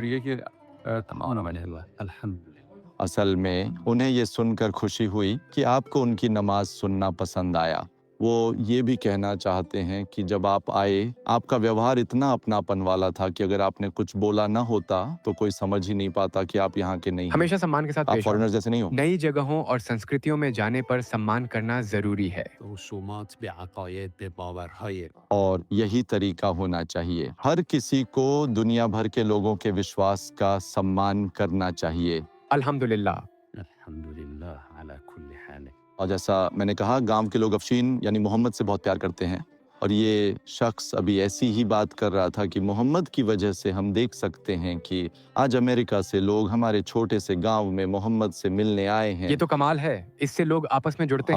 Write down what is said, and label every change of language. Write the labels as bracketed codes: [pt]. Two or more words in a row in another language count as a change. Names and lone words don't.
[hi] असल में उन्हें ये सुनकर खुशी हुई कि आपको उनकी नमाज सुनना पसंद आया। वो ये भी कहना चाहते हैं कि जब आप आए आपका व्यवहार इतना अपनापन वाला था कि अगर आपने कुछ बोला ना होता तो कोई समझ ही नहीं पाता कि आप यहाँ के नहीं हैं। हमेशा सम्मान के साथ आप पेश आओ। फॉरेनर जैसे नहीं हो। नई जगहों और संस्कृतियों में जाने पर सम्मान करना जरूरी है। [fa] رسومات بعقاید به باورهای [hi] और यही तरीका होना चाहिए। हर किसी को दुनिया भर के लोगों के विश्वास का सम्मान करना चाहिए। अल्हम्दुलिल्लाह। [ar] الحمدلله على كل حال. [hi] और जैसा मैंने कहा, गांव के लोग अफशीन यानी मोहम्मद से बहुत प्यार करते हैं। और ये शख्स अभी ऐसी ही बात कर रहा था कि मोहम्मद की वजह से हम देख सकते हैं कि आज अमेरिका से लोग हमारे छोटे से गांव में मोहम्मद से मिलने आए हैं। ये तो कमाल है, इससे लोग आपस में जुड़ते